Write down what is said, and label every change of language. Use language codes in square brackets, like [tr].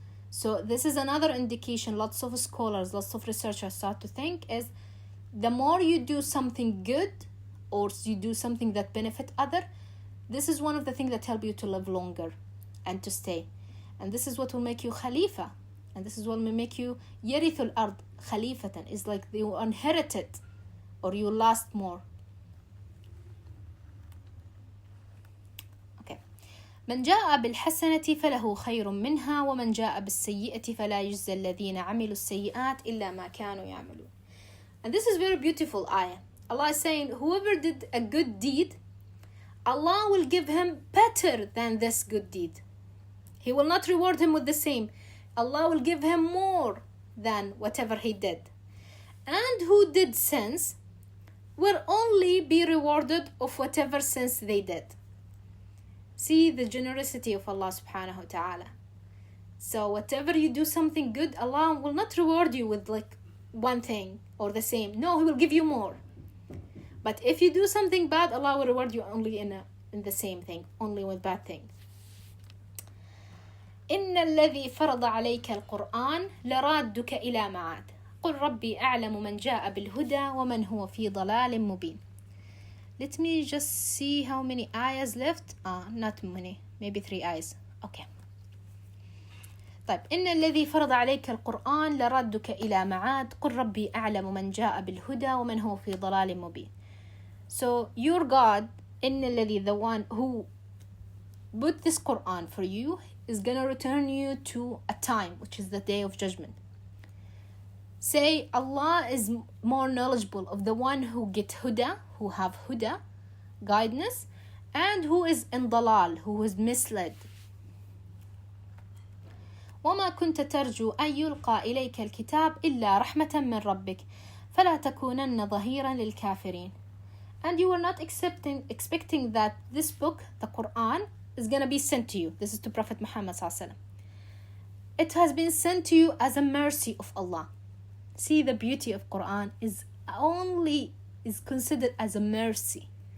[en] So this is another indication. Lots of scholars, lots of researchers start to think is, the more you do something good or you do something that benefit other, this is one of the things that help you to live longer and to stay. And this is what will make you khalifa. And this is what will make you [ar] يَرِثُ الْأَرْض [en] khalifatan, is like you inherit it or you last more. Okay. [ar] من جاء بالحسنة فله خير منها ومن جاء بالسيئة فلا يجزى الذين عملوا السيئات إلا ما كانوا يعملون. [en] And this is very beautiful ayah. Allah is saying, whoever did a good deed, Allah will give him better than this good deed. He will not reward him with the same. Allah will give him more than whatever he did. And who did sins will only be rewarded of whatever sins they did. See the generosity of Allah subhanahu wa ta'ala. So whatever you do something good, Allah will not reward you with like one thing or the same. No, He will give you more. But if you do something bad, Allah will reward you only in the same thing, only with bad thing. [ar] إن الذي فرض عليك القرآن لرادك إلى معاد قل ربي أعلم من جاء بالهدى ومن هو في ضلال مبين. [en] Let me just see how many ayahs left. Not many, maybe 3 ayahs. Okay. [ar] طيب إن الذي فرض عليك القرآن لرادك إلى معاد قل ربي أعلم من جاء بالهدى ومن هو في ضلال مبين. [en] So your God, [ar] إن الذي, [en] the one who put this Quran for you, is going to return you to a time, which is the day of judgment. Say, Allah is more knowledgeable of the one who get huda, who have huda, guidance, and who is in dalal, who is misled. [ar] وما كنت ترجو أن يلقى إليك الكتاب إلا رحمة من ربك فلا تكونن ظهيرا للكافرين. [en] And you were not expecting that this book, the Quran, is going to be sent to you. This is to Prophet Muhammad sallallahu alaihi wasallam. It has been sent to you as a mercy of Allah. See, the beauty of Quran is considered as a mercy.